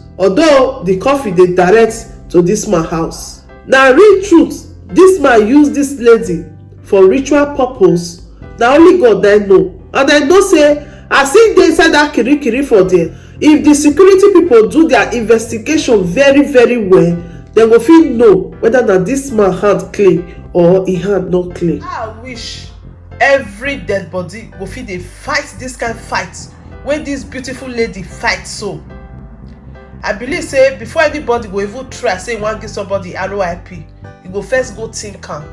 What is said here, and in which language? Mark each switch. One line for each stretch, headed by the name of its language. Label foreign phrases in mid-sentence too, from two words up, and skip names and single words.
Nigerian Pidgin: Although the coffee they direct to this man house. Now real truth, this man use this lady for ritual purpose. Now only God then know. And I know say, I see they inside that kiri for there. If the security people do their investigation very very well, dem go fit know whether na this man hand clean or e hand no clean. I wish every dead body go fit dey fight this kind fight wey this beautiful lady fight. So I believe say before anybody go even try say e wan give somebody RIP, you go first go think am.